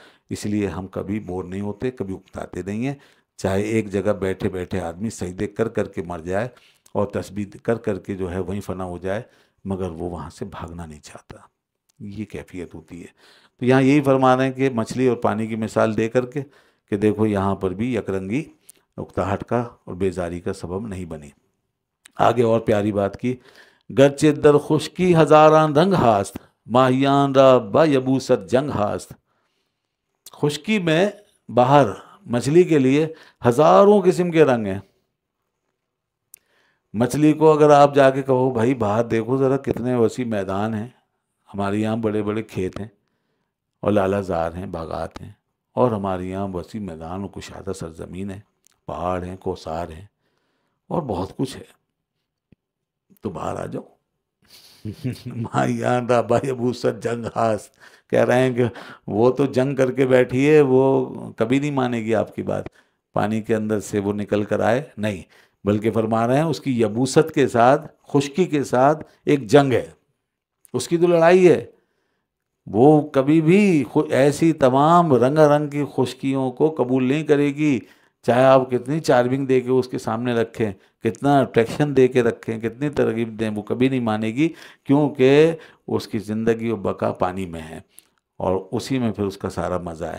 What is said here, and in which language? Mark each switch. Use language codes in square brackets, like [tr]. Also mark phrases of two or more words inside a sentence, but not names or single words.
[ur] اس لیے ہم کبھی بور نہیں ہوتے، کبھی اکتاتے نہیں ہیں، چاہے ایک جگہ بیٹھے بیٹھے آدمی سجدے کر کر کے مر جائے اور تسبیح کر کر کے جو ہے وہیں فنا ہو جائے، مگر وہ وہاں سے بھاگنا نہیں چاہتا، یہ کیفیت ہوتی ہے۔ تو یہاں یہی فرما رہے ہیں کہ مچھلی اور پانی کی مثال دے کر کے کہ دیکھو یہاں پر بھی یک رنگی اکتاہٹ کا اور بیزاری کا سبب نہیں بنی۔ آگے اور پیاری بات کی، [fa] گرچہ در خشکی ہزاران رنگ ہاست، ماہیان را با یبوست جنگ ہاست۔ [ur] خشکی میں باہر مچھلی کے لیے ہزاروں قسم کے رنگ ہیں۔ مچھلی کو اگر آپ جا کے کہو بھائی باہر دیکھو ذرا کتنے وسیع میدان ہیں، ہمارے یہاں بڑے بڑے کھیت ہیں اور لالہ زار ہیں، باغات ہیں، اور ہمارے یہاں وسیع میدان و کشادہ سرزمین ہے، پہاڑ ہیں، کوسار ہیں، اور بہت کچھ ہے، تو باہر آ جاؤ۔ [fa] ماہیان را با یبوست جنگ ہاست، [ur] کہہ رہے ہیں کہ وہ تو جنگ کر کے بیٹھی ہے، وہ کبھی نہیں مانے گی آپ کی بات، پانی کے اندر سے وہ نکل کر آئے نہیں، بلکہ فرما رہے ہیں اس کی یبوست کے ساتھ، خشکی کے ساتھ ایک جنگ ہے، اس کی تو لڑائی ہے، وہ کبھی بھی ایسی تمام رنگا رنگ کی خشکیوں کو قبول نہیں کرے گی، چاہے آپ کتنی چارمنگ دے کے اس کے سامنے رکھیں، کتنا اٹریکشن دے کے رکھیں، کتنی ترغیب دیں، وہ کبھی نہیں مانے گی، کیونکہ اس کی زندگی و بقا پانی میں ہے اور اسی میں پھر اس کا سارا مزہ ہے۔